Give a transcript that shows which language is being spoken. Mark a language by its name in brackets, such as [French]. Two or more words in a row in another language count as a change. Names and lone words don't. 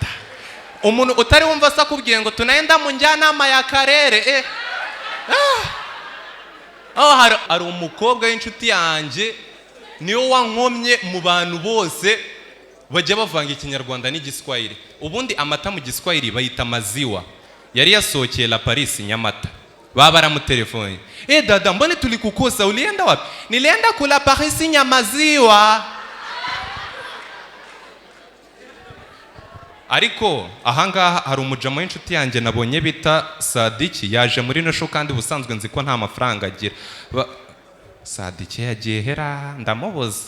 [Kinyarwanda] Umuntu utari wumva sa kubwiye ngo tunaenda mu njyanama ya karere hari umukobwa w'inshuti yanjye niyo wankomye mu bantu bose bajya bavanga ikinyarwanda n'Igiswahili. Ubundi amata mu Giswahili bayita maziwa. Yari yasohokeye la Paris Nyamata. Baba baramutelefone. [Swahili] Dada mbone tulikukosa ulienda wapi? Nilienda kula Paris Nyamaziwa. [Kinyarwanda] Ariko ahangaha hari umujama w'inshuti yanjye nabonye bita Sadiki yaje muri [English] no show [Kinyarwanda] kandi busanzwe nzi ko nta mafaranga agira. Sadiki yagiye hera ndamubuze.